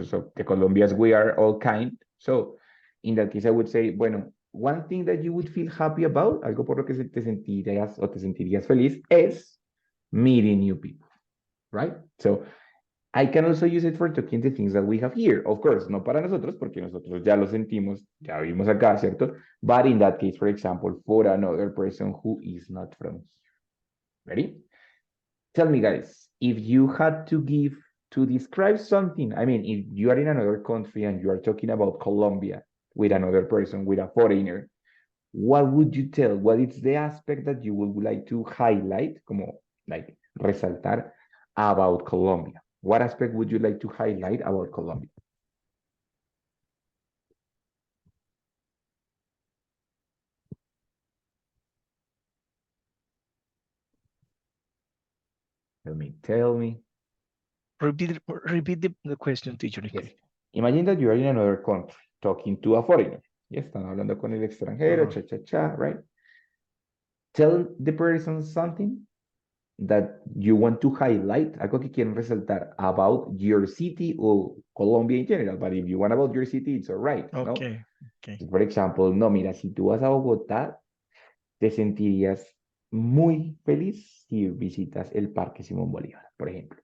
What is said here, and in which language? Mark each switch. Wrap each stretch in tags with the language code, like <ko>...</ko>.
<en>Because of the Colombians, we are all kind. So, in that case, I would say, bueno, one thing that you would feel happy about,</en> <es>algo por lo que te sentirías o te sentirías feliz, es</es> <en>meeting new people, right? So, I can also use it for talking the things that we have here. Of course,</en> <es>no para nosotros, porque nosotros ya lo sentimos, ya vivimos acá, ¿cierto?</es> <en>But in that case, for example, for another person who is not from here. Ready? Tell me, guys, if you had to describe something, I mean, if you are in another country and you are talking about Colombia with another person, with a foreigner, what would you tell? What is the aspect that you would like to highlight, como like resaltar about Colombia? What aspect would you like to highlight about Colombia? Tell me. Repeat the question, teacher. Yes. Imagine that you are in another country talking to a foreigner. Yes,</en> <es>están hablando con el extranjero, Ajá. cha, cha, cha, right?</es> <en>tell the person something that you want to highlight,</en> <es>algo que quieren resaltar</es> <en>about your city or Colombia in general, but if you want about your city, it's all right, ¿no? Okay, okay.</en> <es>Por ejemplo, no, mira, si tú vas a Bogotá, te sentirías muy feliz si visitas el Parque Simón Bolívar, por ejemplo.</es>